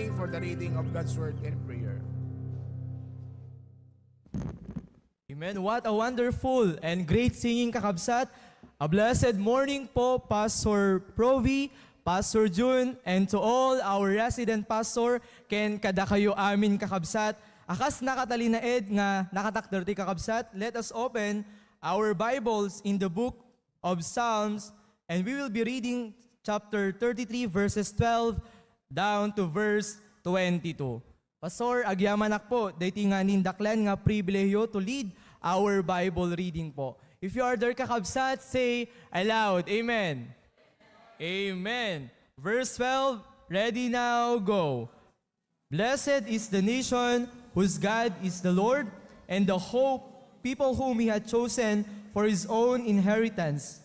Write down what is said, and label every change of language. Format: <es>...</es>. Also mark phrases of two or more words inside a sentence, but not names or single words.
<en>the reading of God's Word and prayer. Amen. What a wonderful and great singing, kakabsat. A blessed morning po, Pastor Provi, Pastor June, and to all our resident pastor,</en> <ilo>ken kada kayo amin kakabsat. Akas nakatalinaed nga nakatakderti kakabsat,</ilo> <en>let us open our Bibles in the book of Psalms, and we will be reading chapter 33 verses 12 down to verse 22. Pastor,</en> <ilo>agyamanak po, dayti nga nindaklan nga pribileyo</ilo> <en>to lead our Bible reading</en> <ilo>po.</ilo> <en>If you are there kakabsat, say aloud, Amen. Amen. Verse 12, ready now, go. Blessed is the nation whose God is the Lord, and the people whom he had chosen for his own inheritance.</en>